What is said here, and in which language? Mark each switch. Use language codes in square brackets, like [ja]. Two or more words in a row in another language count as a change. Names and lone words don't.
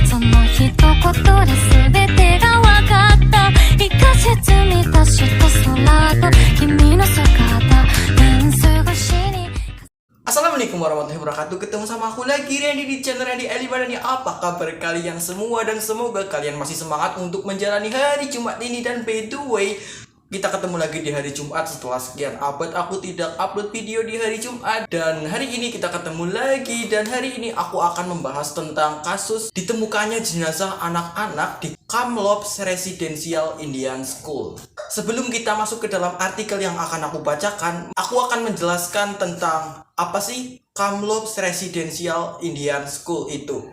[ja] の一言で全てが分かった一か月満たした空と君の姿連過しに [ar] السلام عليكم ورحمة الله وبركاته. [id] Ketemu sama aku lagi Randy di channel Randy Elibadani. Apa kabar kalian semua? Dan semoga kalian masih semangat untuk menjalani hari Jumat ini. [en] Dan by the way, [id] kita ketemu lagi di hari Jumat setelah sekian abad aku tidak upload video di hari Jumat. Dan hari ini kita ketemu lagi. Dan hari ini aku akan membahas tentang kasus ditemukannya jenazah anak-anak di Kamloops Residential Indian School. Sebelum kita masuk ke dalam artikel yang akan aku bacakan, aku akan menjelaskan tentang apa sih Kamloops Residential Indian School itu.